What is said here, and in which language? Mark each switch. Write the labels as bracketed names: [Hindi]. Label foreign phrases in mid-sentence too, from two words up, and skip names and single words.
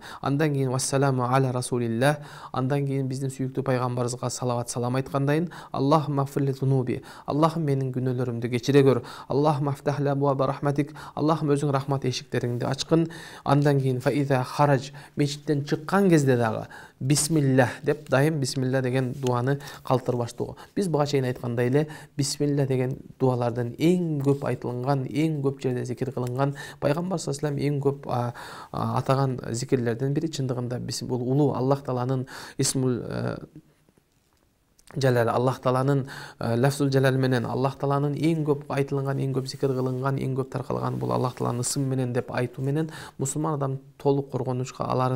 [Kyrgyz] Андан кийин [Arabic] والسلام على رسول الله, [Kyrgyz] андан кийин биздин сүйүктүү пайгамбарыбызга салават салам айткандайын, [Arabic] اللهم اغفر لي ذنوبي, [Kyrgyz] Аллахым менин күнөөлөрүмдү кечире көр, [Arabic] اللهم افتح لي أبواب رحمتك, [Kyrgyz] Аллахым өзүң рахмат эшиктериңди ачкын. Андан кийин [Arabic] فإذا خرج, [Kyrgyz] мечиттен чыккан кезде дагы бисмиллах деп дайым бисмилла деген дуаны калтырбаштоо. Биз буга чейин айткандай эле бисмилла деген дуалардын эң көп айтылган, эң көп жерде зикир кылынган, пайгамбар [Arabic] صلى الله عليه وسلم [Kyrgyz] эң көп атаган зикирлерден бири. Чындыгында бул улуу Аллах Тааланын [Arabic] اسم الجلال, [Kyrgyz] Аллах Тааланын [Arabic] لفظ الجلال [Kyrgyz] менен, Аллах Тааланын эң көп айтылган, эң көп зикир кылынган, эң көп таркалган бул Аллах Тааланын ысымы менен деп айтуу менен мусулман адам толук коргонучка аларын.